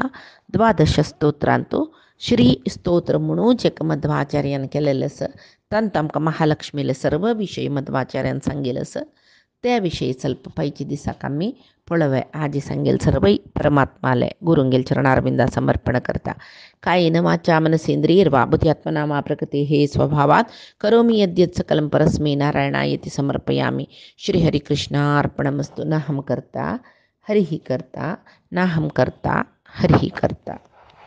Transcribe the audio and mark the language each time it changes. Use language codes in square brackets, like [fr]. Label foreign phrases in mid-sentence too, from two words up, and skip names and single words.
[kok] 12 स्तोत्रांतू श्री स्तोत्र म्हणून जे मध्वाचार्यान केलेलें आसा तांत आमकां महालक्ष्मीले सर्व विशय मध्वाचार्यान सांगिल्ले आसा त्या विशयी ಸ್ವಲ್ಪ पैचे दिसाक आमी पळोवया. आजी सांगेल सर्वय परमात्माले गुरुंगेल चरणारविंदा समर्पण करता. [sa] कायेन वाचा मनसेंद्रियर्वा बुद्ध्यात्मना मा प्रकृतेः स्वभावात् करोमि यद्यत् सकलं परस्मै नारायणायति समर्पयामि. श्रीहरिकृष्णार्पणमस्तु. नाहं कर्ता हरिः कर्ता नाहं कर्ता हरिः कर्ता.